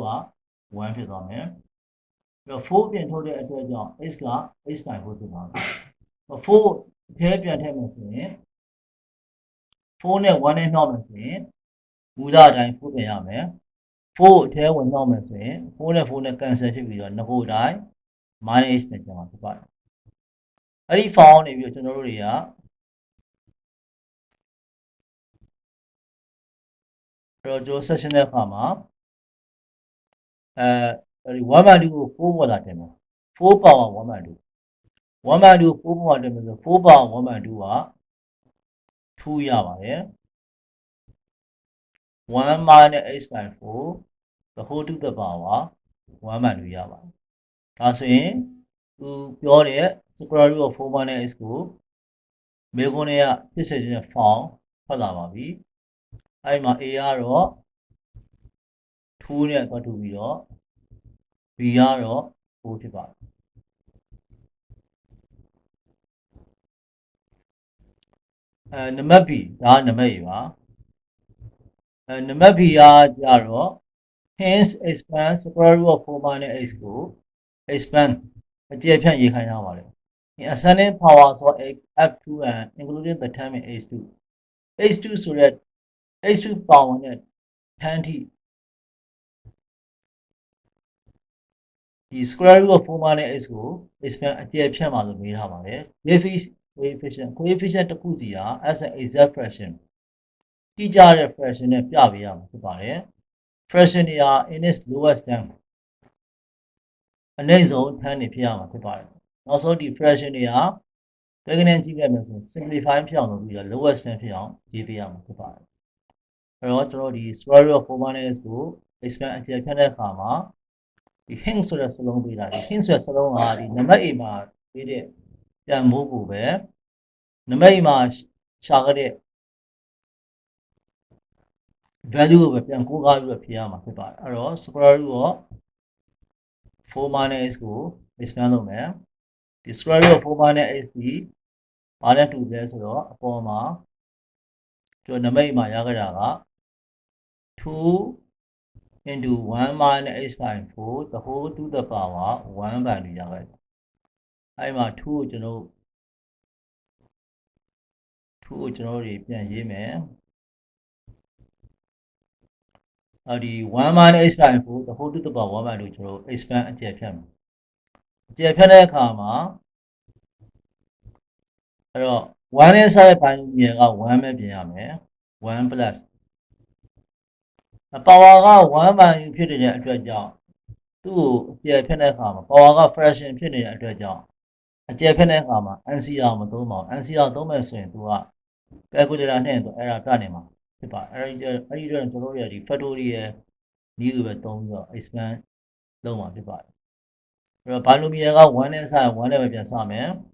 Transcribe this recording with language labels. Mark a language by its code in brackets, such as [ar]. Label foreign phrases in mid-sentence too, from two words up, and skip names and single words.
[my] 1 ဖြစ်သွားမယ်အဲ့တော့4ပြင်ထုတ်တဲ့အတွက်ကြောင့် x က [en] x by 4 [my] ဖြစ်သွားမယ်4အထဲပြန်ထည့်မယ်ဆိုရင်4နဲ့1နဲ့နှောက်မယ်ဆိုရင်မူလအတိုင်း4ပြန်ရမယ်4အထဲဝင်နှောက်မယ်ဆိုရင်4နဲ့4နဲ့ cancel ဖြစ်ပြီးတော့နှစ်ခုအတိုင်း [en] minus x [my] နဲ့ကျန်မှာဖြစ်ပါတယ်အဲ့ဒီ form နေပြီးတော့ကျွန်တော်တို့တွေက အဲ့တော့ကျွန်တော် section တဲ့အခါမှာဒီ [en] 1 by 2 [my] ကို4ပေါ်လာတင်မယ် [en] 4 power 1 by 2 1 by 2 4 power [my] တင်မယ်ဆို [en] 4 power 1 by 2 [my] က2ရပါတယ် [en] 1 minus x by 4 the whole to the power 1 by 2 [my] ရပါတယ်ဒါဆိုရင်သူပြောတဲ့ [en] square root of 4 minus x [my] ကိုမေးခွန်းရဲ့ဖြစ်စေခြင်း form ထွက်လာပါပြီအဲ့မှာ a ကတော့ 2နဲ့ပတ်တူပြီးတော့ b ကတော့4ဖြစ်ပါတယ်နံပါတ် b ဒါ ကနံပါတ် a ပါနံပါတ် b ကကြတော့ [en] hence expand square root of 4 minus x [my] ကို expand အကျယ်ဖြန့်ရေးခိုင်းထားပါတယ် [en] in ascending power [my] ဆို [en] f2 and including the term in h2 h2 [my] ဆိုတဲ့ [en] h2 power [my] နဲ့ 10 ထိ ဒီ [en] square root of 4 minus x [my] ကို expand အကျယ်ဖြန့်ပါလို့မေးထားပါတယ် coefficient တစ်ခုစီက [en] as an exact fraction [my] တိကျတဲ့ fraction နဲ့ပြပေးရမှာဖြစ်ပါတယ် fraction တွေက [en] in its lowest term [my] အနည်းဆုံး 10 နေဖြစ်ရမှာဖြစ်ပါတယ်နောက်ဆုံးဒီ fraction တွေကတွဲကနန်းကြည့်ခဲ့မယ်ဆိုရင် simplify ဖြစ်အောင်လုပ်ပြီးတော့ [en] lowest term [my] ဖြစ်အောင်ရေးပေးရမှာဖြစ်ပါတယ်အဲ့တော့ကျွန်တော်ဒီ [en] square root of 4 minus x [my] ကို expand အကျယ်ဖြန့်တဲ့အခါမှာဒီ hint ဆိုတဲ့စလုံးပေးတာဒီ hint ဆိုတဲ့စလုံးကဒီနံပါတ် a မှာပေးတဲ့ပြန်မိုးကိုပဲနံပါတ် a မှာရှာခဲ့တဲ့ value ကိုပဲပြန်ကိုးကားပြီးတော့ဖြေရမှာဖြစ်ပါတယ်အဲ့တော့ [en] square root of 4 minus x [my] ကို expand လုပ်မယ်ဒီ [en] square root of 4 minus x [my] ဒီဘာနဲ့တူလဲဆိုတော့အပေါ်မှာကျွန်တော်နံပါတ် a မှာရခဲ့တာက [en] 2 into 1 minus h by 4 the whole to the power 1 by 2 [my] ရခဲ့တယ်အဲ့မှာ2ကိုကျွန်တော် တွေပြန်ရေးမယ်ဒီ [en] 1 minus h by 4 the whole to the power 1 by 2 [my] ကျွန်တော် expand အကျယ်ဖြတ်မယ်အကျယ်ဖြတ်တဲ့အခါမှာ အဲ့တော့1နဲ့ဆက်တဲ့ပိုင်းမြေက1ပဲပြင်ရမယ် [en] 1 plus power [my] က1 by ဖြစ်တဲ့ အတွက်ကြောင့်သူ့ကိုအကျယ်ဖြတ်တဲ့အခါမှာ power က fraction ဖြစ်နေတဲ့အတွက်ကြောင့်အကျယ်ဖြတ်တဲ့အခါမှာ NCR မသုံးပါဘူး NCR သုံးမယ်ဆိုရင်သူက calculator နဲ့သူ error ပြနေမှာဖြစ်ပါအဲ့ဒီတော့ကျွန်တော်တို့ရဒီ factorial နည်းကိုပဲသုံးပြီးတော့ expand လုပ်မှာဖြစ်ပါတယ်အဲ့တော့ binomial က1နဲ့ဆက်1နဲ့ပဲပြန်စမယ်